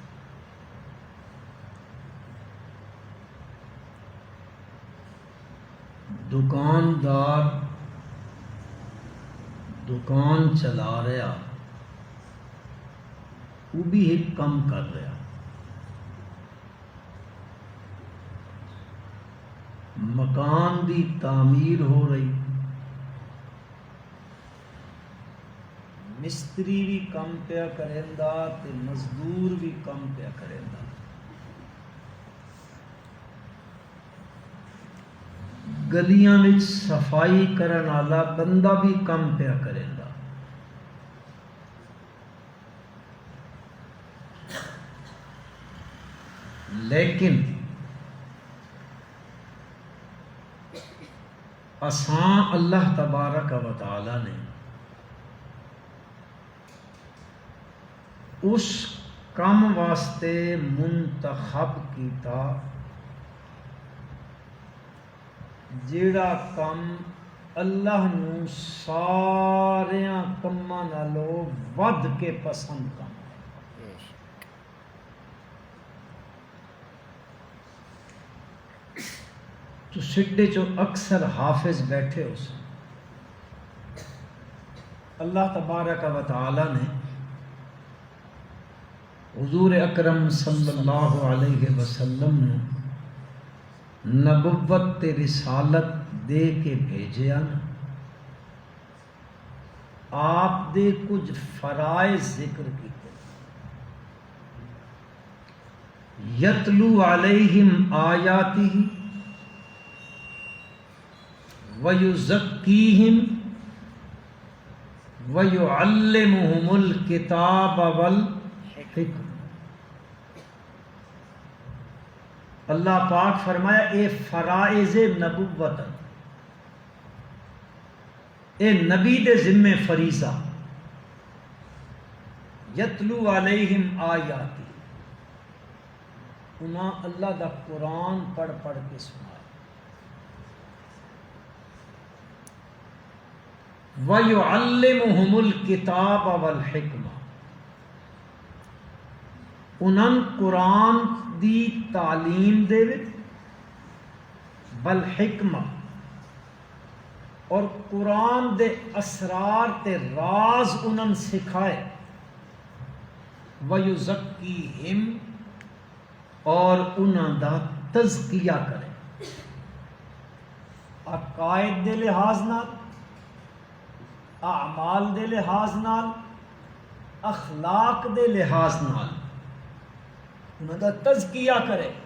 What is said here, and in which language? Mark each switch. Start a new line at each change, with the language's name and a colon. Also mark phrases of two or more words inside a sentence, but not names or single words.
Punjabi: دکاندار دکان چلا رہا وہ بھی ایک کم کر رہا، مکان دی تعمیر ہو رہی، مستری بھی کم پیا کریندا تے مزدور بھی کم پیا کریندا، گلیاں وچ صفائی کرن والا بندہ بھی کم پیا کریندا. لیکن اساں
Arabic: اللہ تبارک و تعالی
Punjabi: نے اس کام واسطے منتخب کیتا جیڑا کم اللہ نو ساریاں کماں نالوں ود کے پسند کم. تو سڈے چو اکثر حافظ بیٹھے ہو سن،
Arabic: اللہ تبارک و تعالی
Punjabi: نے حضور اکرم
Arabic: صلی اللہ علیہ وسلم
Punjabi: نے نبوت تے رسالت دے کے بھیجیا نا، آپ دے کچھ فرائض ذکر کیتے،
Arabic: یتلو علیہم آیاتہ وَيُزَكِّيهِمْ وَيُعَلِّمُهُمُ الْكِتَابَ وَالْحِكْمَةَ.
Punjabi: اللہ پاک فرمایا اے فرائض نبوت، اے نبی دے ذمے فریضہ،
Arabic: یتلو علیہم آیاتی،
Punjabi: انہاں اللہ دا قرآن پڑھ پڑھ کے سنا،
Arabic: وَيُعَلِّمُهُمُ الْكِتَابَ وَالْحِکْمَةَ،
Punjabi: انہاں قرآن دی تعلیم دے والحکمہ، اور قرآن دے اسرار تے راز انہاں سکھائے، وَيُزَكِّيهِمْ، اور انہاں دا تزکیہ کرے، عقائد دے لحاظ نال، اعمال دے لحاظ نال، اخلاق دے لحاظ نال انہاں دا تزکیہ کرے۔